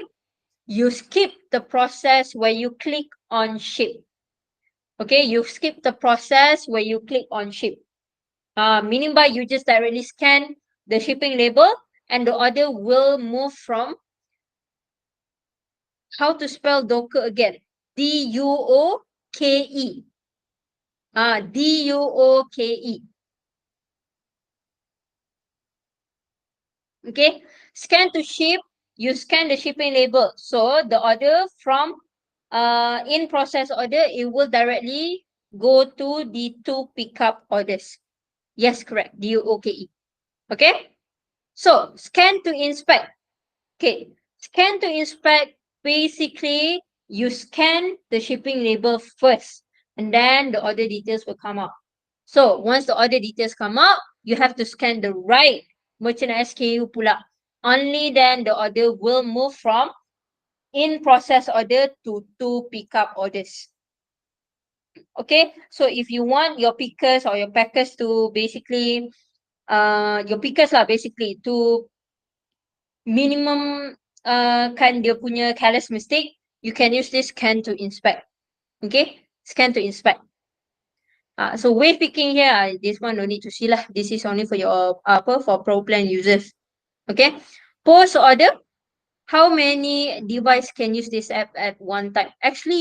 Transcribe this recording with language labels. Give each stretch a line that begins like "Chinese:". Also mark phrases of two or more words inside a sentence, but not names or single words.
English: You skip the process where you click on ship. Okay, you skip the process where you click on ship. Meaning by you just directly scan the shipping label and the order will move from, how to spell Docker again? D-U-O-K-E. D-U-O-K-E. Okay, scan to ship, you scan the shipping label. So the order from in process order, it will directly go to the two pickup orders. Yes, correct. D-U-O-K-E. Okay, so scan to inspect. Okay, scan to inspect, basically you scan the shipping label first and then the order details will come up. So once the order details come up, you have to scan the right merchant SKU pula. Only then the order will move from in process order to two pickup orders. Okay, so if you want your pickers or your packers to basically your pickers lah basically to minimum
Malay: kan dia punya
English: careless mistake, you can use this scan to inspect. Okay, scan to inspect. So wave picking here, this one no need to see lah. This is only for your for Pro Plan users. Okay, post order. How many device can use this app at one time?